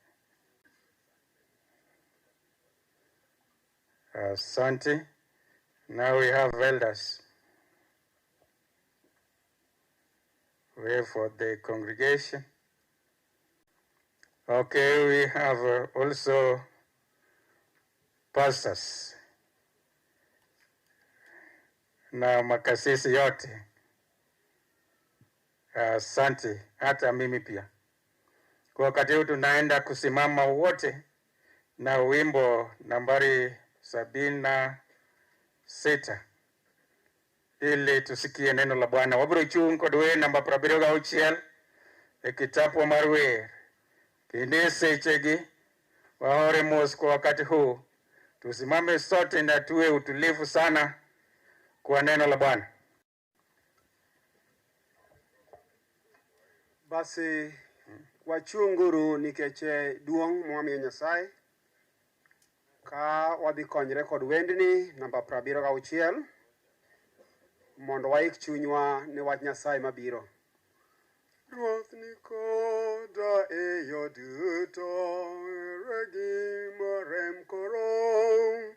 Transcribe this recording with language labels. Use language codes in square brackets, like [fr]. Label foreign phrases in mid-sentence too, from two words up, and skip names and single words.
[sw] Asante. [en] Now we have elders. We have for the congregation. Okay, we have also pastors. [sw] Na makasisi yote. Asante, hata mimi pia. Kwa wakati huu tunaenda kusimama wote na wimbo nambari 76 ili tusikie neno la Bwana. [luo] Wabiro chung kod wer namba 76 e kitabu mar wer. Kinde sechegi waore mos [sw] kwa wakati huu. Tusimame sote na tuwe utulivu sana kwa neno la Bwana. [luo] Basi wachunguru nikeche duong' mwamiyo Nyasaye. Ka wadhi konyre kod wendni namba 76 mondo waik chunywa ne wach Nyasaye mabiro. Ruoth ni koda e yo duto, regi morem koro.